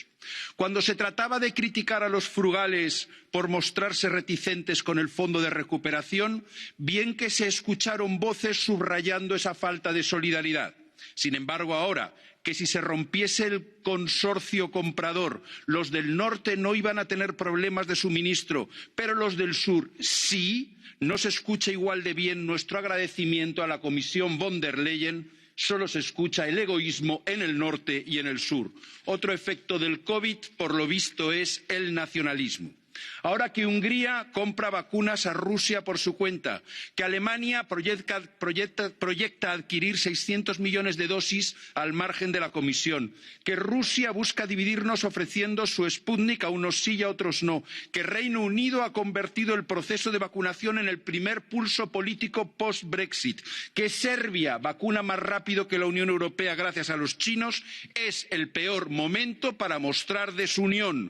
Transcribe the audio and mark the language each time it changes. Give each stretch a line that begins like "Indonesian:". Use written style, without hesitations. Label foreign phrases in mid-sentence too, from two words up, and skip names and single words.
Spanish: Cuando se trataba de criticar a los frugales por mostrarse reticentes con el fondo de recuperación, bien que se escucharon voces subrayando esa falta de solidaridad. Sin embargo, ahora que si se rompiese el consorcio comprador, los del norte no iban a tener problemas de suministro, pero los del sur sí, no se escucha igual de bien nuestro agradecimiento a la Comisión von der Leyen. Solo se escucha el egoísmo en el norte y en el sur. Otro efecto del COVID, por lo visto, es el nacionalismo. Ahora que Hungría compra vacunas a Rusia por su cuenta, que Alemania proyecta adquirir 600 millones de dosis al margen de la Comisión, que Rusia busca dividirnos ofreciendo su Sputnik a unos sí y a otros no, que Reino Unido ha convertido el proceso de vacunación en el primer pulso político post-Brexit, que Serbia vacuna más rápido que la Unión Europea gracias a los chinos, es el peor momento para mostrar desunión.